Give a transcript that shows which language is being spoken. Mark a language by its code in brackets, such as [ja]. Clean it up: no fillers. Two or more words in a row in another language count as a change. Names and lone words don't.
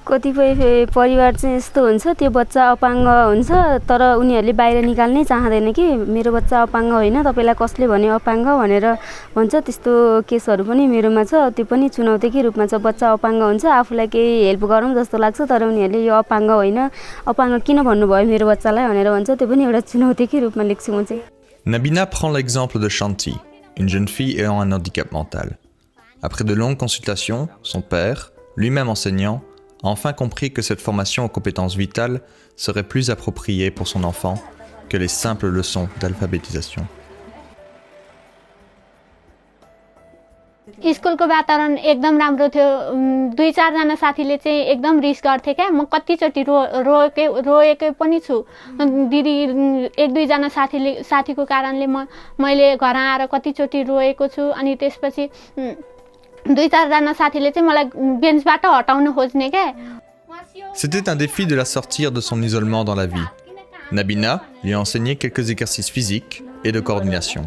[ne] कतिपय परिवार चाहिँ यस्तो हुन्छ त्यो बच्चा अपाङ्ग हुन्छ तर उनीहरूले बाहिर निकाल्नै चाहँदैन कि मेरो बच्चा अपाङ्ग होइन तपाईँलाई कसले भन्यो अपाङ्ग भनेर भन्छ त्यस्तो केसहरू पनि मेरोमा छ त्यो पनि चुनौतीकै रूपमा छ बच्चा अपाङ्ग हुन्छ आफूलाई केही हेल्प गरौँ जस्तो लाग्छ तर उनीहरूले यो अपाङ्ग होइन अपाङ्ग किन भन्नुभयो मेरो बच्चालाई भनेर भन्छ त्यो पनि एउटा चुनौतीकै रूपमा लेख्छु म चाहिँ [fr] Nabina prend l'exemple de Shanti, une jeune fille ayant un handicap mental. Après de longues consultations, son père, lui-même enseignant, a enfin compris que cette formation aux compétences vitales serait plus appropriée pour son enfant que les simples leçons d'alphabétisation. [ne] स्कुलको वातावरण एकदम राम्रो थियो 2-4 जना साथीले चाहिँ एकदम रिस गर्थे क्या म कतिचोटि रोएकै पनि छु दिदी 1-2 जना साथीको कारणले मैले घर आएर कतिचोटि रोएको छु अनि त्यसपछि 2-4 जना साथीले चाहिँ मलाई बेन्चबाट हटाउन खोज्ने क्या [fr] C'était un défi de la sortir de son isolement dans la vie. Nabina lui a enseigné quelques exercices physiques et de coordination.